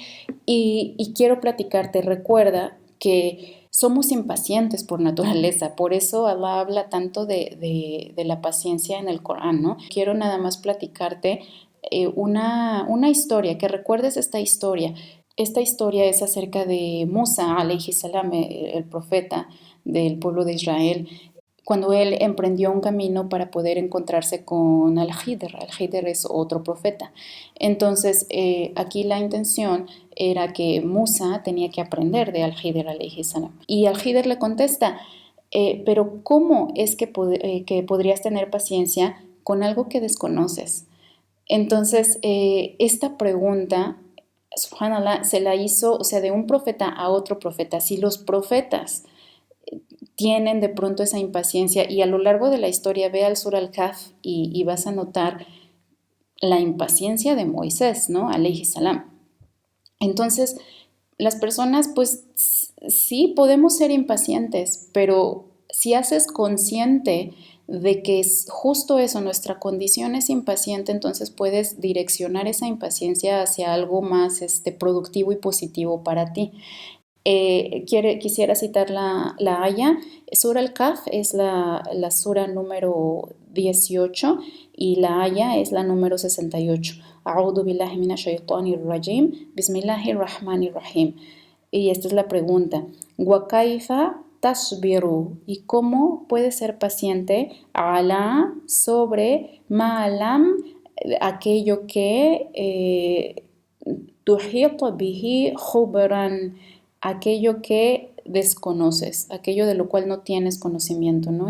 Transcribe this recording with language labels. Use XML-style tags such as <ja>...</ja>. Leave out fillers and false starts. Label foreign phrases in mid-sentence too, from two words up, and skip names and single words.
<es>Y quiero platicarte, recuerda que somos impacientes por naturaleza, por eso Allah habla tanto de la paciencia en el Corán, ¿no? Quiero nada más platicarte una historia, que recuerdes esta historia. Esta historia es acerca de Musa,</es> <ar>عليه السلام,</ar> <es>el profeta del pueblo de Israel, cuando él emprendió un camino para poder encontrarse con Al-Khidr. Al-Khidr es otro profeta. Entonces, aquí la intención era que Musa tenía que aprender de Al-Khidr,</es> <ar>عليه السلام.</ar> <es>Y Al-Khidr le contesta, pero ¿cómo es que podrías tener paciencia con algo que desconoces? Entonces, esta pregunta, subhanallah, se la hizo, o sea, de un profeta a otro profeta. Si los profetas tienen de pronto esa impaciencia, y a lo largo de la historia ve al sur al-Kahf y vas a notar la impaciencia de Moisés, ¿no?</es> <ar>عليه السلام.</ar> <es>Entonces, las personas, pues sí, podemos ser impacientes, pero si haces consciente de que es justo eso, nuestra condición es impaciente, entonces puedes direccionar esa impaciencia hacia algo más productivo y positivo para ti. Quisiera citar la haya. Sura al-Kahf es la sura número 18 y la haya es la número 68.</es> <ar>أعوذ بالله من الشيطان الرجيم بسم الله الرحمن الرحيم.</ar> <es>Y esta es la pregunta.</es> <ar>وكيف تصبر.</ar> <es>¿Y cómo puedes ser paciente? Ala, sobre, ma'alam, aquello que</es> <ar>تحط به خبرا,</ar> <es>aquello que desconoces, aquello de lo cual no tienes conocimiento, ¿no?</es>